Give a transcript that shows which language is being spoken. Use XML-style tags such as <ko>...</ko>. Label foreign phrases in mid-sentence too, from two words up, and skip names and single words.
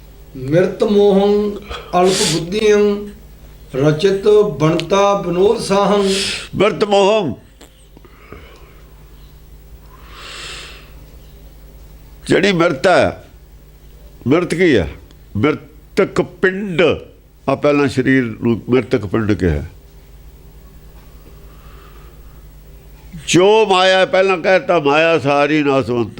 <sa>मिर्त मोहं अल्प बुद्धियं रचित बनता विनोद साहं।</sa> <pa>ਮਿਰਤ ਮੋਹਮ ਜਿਹੜੀ ਮਿਰਤ ਹੈ, ਮਿਰਤ ਕੀ ਹੈ? ਮਿਰਤਕ ਪਿੰਡ ਆ, ਪਹਿਲਾਂ ਸਰੀਰ ਨੂੰ ਮਿਰਤਕ ਪਿੰਡ ਕਿਹਾ। ਜੋ ਮਾਇਆ ਪਹਿਲਾਂ ਕਹਿਤਾ, ਮਾਇਆ ਸਾਰੀ ਨਾਸਵੰਤ ਹੈ,</pa>